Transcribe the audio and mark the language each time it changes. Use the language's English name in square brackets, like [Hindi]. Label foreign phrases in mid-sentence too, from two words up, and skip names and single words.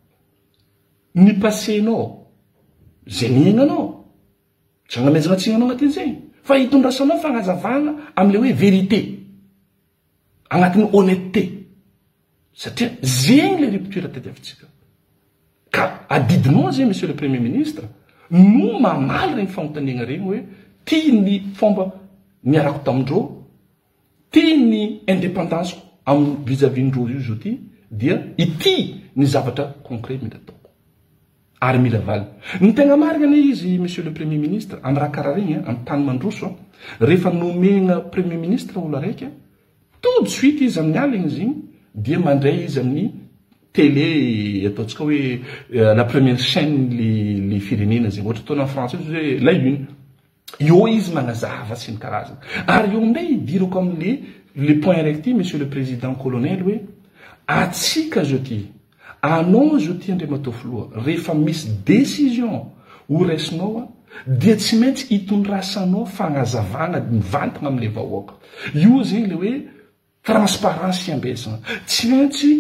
[Malagasy] ny passenao zay niaignanao tsy agnamezagnatsignanao agnatin' zegny fa hitondrasanao fagnazavagna am'le hoe vérité agnatin'ny honnêteté satria zegny le rupture tadiavitsika ka adidinao zegny [French] monsieur le premier ministre [Malagasy] no mamaly regny fagnontaniana regny hoe tia ny fomba niarako tamindreo tia ny indépendance am vis-à-vis ndreo io zao ty dia ity ny zavatra concret mila ataoko ary mila valy ny tegna marina ane izy [French] monsieur le premier ministre [Malagasy] amy raha karaha regny amy tany mandroso rehefa nomegna [French] premier ministre [Malagasy] olo araiky [French] tout de suite [Malagasy] izy amin'ny aligny zegny dia mandray izy amin'ny télé ataontsika hoe [French] la première chaîne [Malagasy] les firenena zegny ohatra ataona [French] en français [Malagasy] hoe [French] la une [Malagasy] io izy magnazava sy ny karazana ary io amindray idirako am'le le point araiky [French] monsieur le président colonel [Malagasy] hoe atsika zao ty anao zao ty Andriamatofoloha rehefa misy décision ho raisinao dia tsy maintsy hitondrasanao fagnazavagna mivantagna am'le vahoaka io zegny le hoe transparence iambesagna tsy maintsy